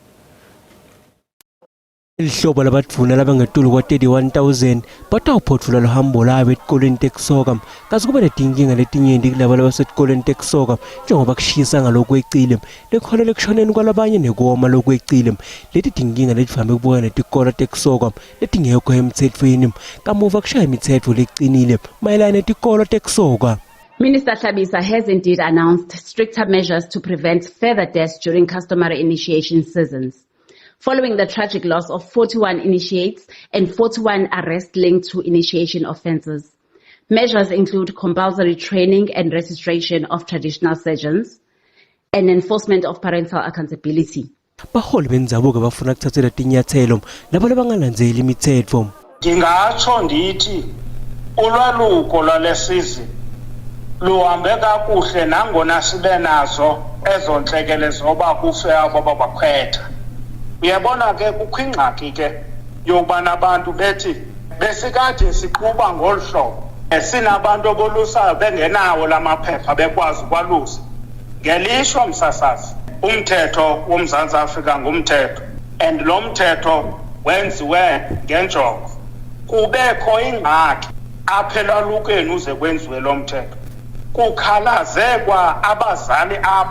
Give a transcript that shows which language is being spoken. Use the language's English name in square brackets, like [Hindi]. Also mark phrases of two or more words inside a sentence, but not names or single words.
[Swati] Ihlobo labatfuna labangetulu kwa 31,000 batawuphothula lohambo labo etikolweni tekusoka kazi kuba netinkinga letinyenti kulabo labasetikolweni tekusoka njengoba kushisa ngalokweqile lekhola lekushoneni kwalabanye nekoma lokweqile leti tinkinga letivame kubuka netikolo tekusoka letingekho emtsetfweni kamuva kushaya imitsetfo lecinile mayelana netikolo tekusoka. [English] Minister Hlabisa has indeed announced stricter measures to prevent further deaths during customary initiation seasons, following the tragic loss of 41 initiates and 41 arrests linked to initiation offences. Measures include compulsory training and registration of traditional surgeons and enforcement of parental accountability. [Swati] Baholi bendzabuko bafuna kuthathela tinyathelo labo labangalandzeli imitsetfo. [Xhosa] Ngingatsho ndithi ulwaluko lwalesizwe luhambe kakuhle nangona sibe nazo ezontlekele zoba kufe abo babakhwetha. Uyabona ke kukho ingxaki ke yokubana abantu bethi besikade siqhuba ngolhlobo sinabantu abolusayo bengenawo lamaphepha bekwazi ukwalusa ngelishwa msasazi umthetho woMzantsi Afrika ngumthetho and lo mthetho wenziwe ngenjongo kubekho ingxaki apha elalukeni uze kwenziwe lo mthetho kukhalaze kwa abazali abo